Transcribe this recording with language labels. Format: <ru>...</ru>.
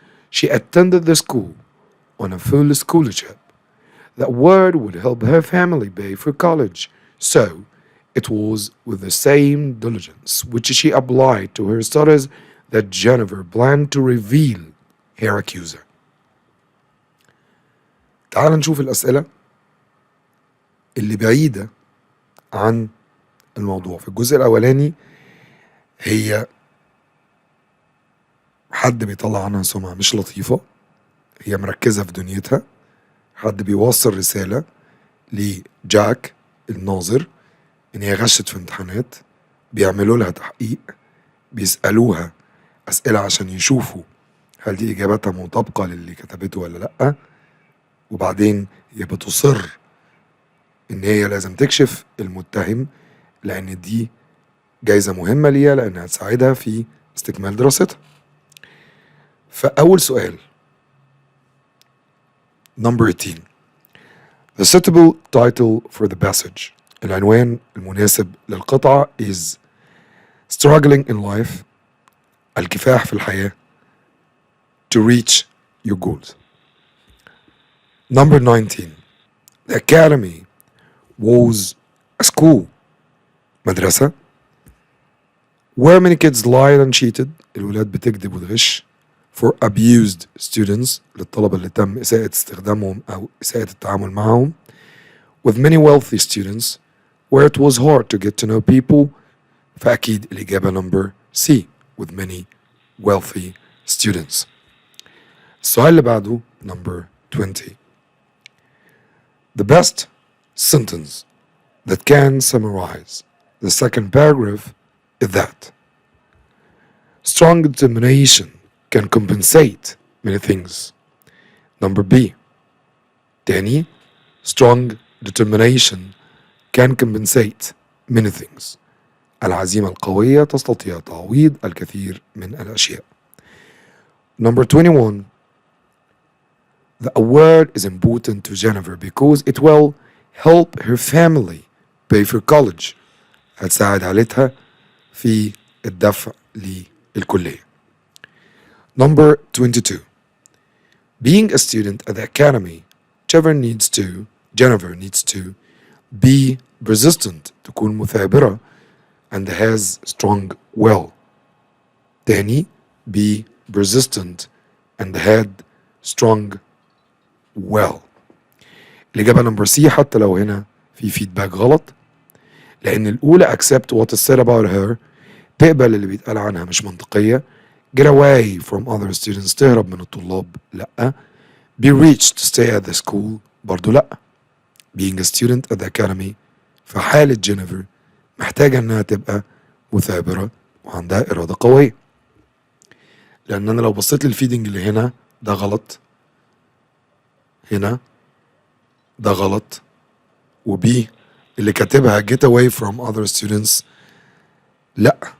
<en>She attended the school on a full scholarship. That word would help her family pay for college, so it was with the same diligence which she applied to her studies that Jennifer planned to reveal her accuser.</en> <ar>تعال نشوف الأسئلة اللي بعيدة عن الموضوع. في الجزء الأولاني هي حد بيطلع عنها سمعة مش لطيفة، هي مركزة في دنيتها، حد بيوصل رسالة لجاك الناظر إن هي غشت في امتحانات، بيعملوا لها تحقيق، بيسألوها أسئلة عشان يشوفوا هل دي إجاباتها مطابقة للي كتبته ولا لأ، وبعدين هي بتصر إن هي لازم تكشف المتهم لأن دي جايزة مهمة ليها لأنها تساعدها في استكمال دراستها. فأول سؤال</ar> <en>Number 18. The suitable title for the passage.</en> <ar>العنوان المناسب للقطعة</ar> <en>is Struggling in Life.</en> <ar>الكفاح في الحياة.</ar> <en>To reach your goals. Number 19. The academy was a school.</en> <ar>مدرسة.</ar> <en>Where many kids lied and cheated.</en> <ar>الولاد بتكذب وتغش.</ar> <en>For abused students.</en> <ar>للطلبة اللي تم إساءة استخدامهم أو إساءة التعامل معهم.</ar> <en>With many wealthy students. Where it was hard to get to know people.</en> <ar>فأكيد الإجابة</ar> <en>number C. With many wealthy students.</en> <ar>السؤال اللي بعده</ar> <en>number 20. The best sentence that can summarize the second paragraph is that strong determination can compensate many things. Number B.</en> <ar>تاني</ar> <en>strong determination can compensate many things.</en> <ar>العزيمة القوية تستطيع تعويض الكثير من الأشياء.</ar> <en>Number 21. The award is important to Jennifer because it will help her family pay for college.</en> <ar>هتساعد عائلتها في الدفع للكلية.</ar> <en>Number 22. Being a student at the academy, Jennifer needs to be persistent,</en> <ar>تكون مثابرة,</ar> <en>and has strong will.</en> <ar>تاني,</ar> <en>be persistent and had strong will.</en> <ar>الإجابة نمبر سي حتى لو هنا في فيدباك غلط، لأن الأولى</ar> <en>accept what is said about her،</en> <ar>تقبل اللي بيتقال عنها مش منطقية.</ar> <en>get away from other students،</en> <ar>تهرب من الطلاب، لأ.</ar> <en>be rich to stay at the school،</en> <ar>برضو لأ.</ar> <en>being a student at the academy،</en> <ar>في حالة جينيفر محتاجة إنها تبقى مثابرة وعندها إرادة قوية، لأن أنا لو بصيت للفيدنج اللي هنا ده غلط، هنا ده غلط، وبي اللي كاتبها</ar> <en>get away from other students،</en> <ar>لأ.</ar>